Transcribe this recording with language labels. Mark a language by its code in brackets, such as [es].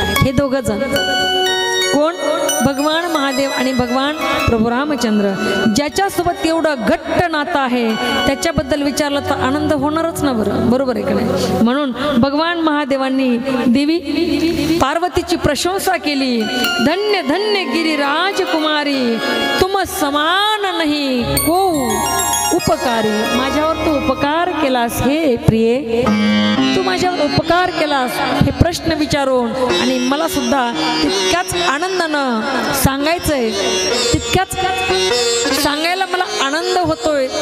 [mr] हे दोघं जण कोण? भगवान महादेव आणि भगवान प्रभू रामचंद्र। ज्याच्यासोबत एवढं घट्ट नातं आहे त्याच्याबद्दल विचारलं तर आनंद होणारच ना बरं, बरोबर आहे का नाही? म्हणून भगवान महादेवांनी देवी पार्वतीची प्रशंसा केली। [awa] धन्य धन्य गिरिराज कुमारी, तुम समान नहीं को। उपकारी, [mr] माझ्यावर तू उपकार केलास हे प्रिये, तू माझ्यावर उपकार केलास हे प्रश्न विचारून आणि मला सुद्धा तितक्याच आनंदानं सांगायचंय, तितक्याच सांगायला मला आनंद होतोय.